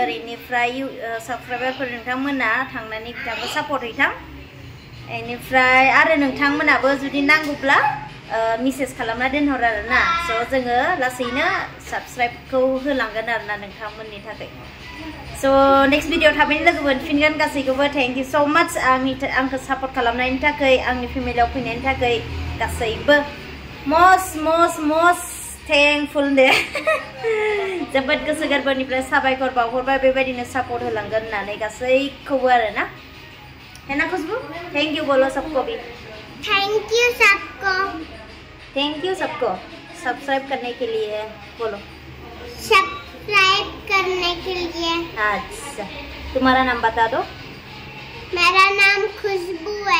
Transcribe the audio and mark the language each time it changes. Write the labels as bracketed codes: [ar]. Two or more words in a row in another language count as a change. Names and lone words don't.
[brx] बेनिफ्राय साबस्क्राइबारफोर नोंथांमोना थांनानै बिथांखौ सापर्ट हैथां बेनिफ्राय आरो नोंथांमोनाबो जुदि नांगौब्ला मेसेज खालामना दोनहर आरोना स' जोङो लासैनो साबस्क्राइबखौ होलांगोन आरोना नोंथांमोननि थाखाय स' [en] next video [brx] थाबैनो लोगो मोनफिनगोन गासैखौबो [en] thank you so much [brx] आंखौ सापर्ट खालामनायनि थाखाय आंनि फेमिलियाव फैनायनि थाखाय गासैबो [en] most thankful [brx] दे जोबोद गोसो गोरबोनिफ्राय साबायखर बावहरबाय बेबायदिनो सापर्ट होलांगोन होननानै गासैखौबो आरोना [hi] है ना खुशबू [en] thank you [hi] बोलो सबको भी [en] thank you [hi] सबको सब्सक्राइब करने के लिए बोलो सब्सक्राइब करने के लिए अच्छा तुम्हारा नाम बता दो मेरा नाम खुशबू है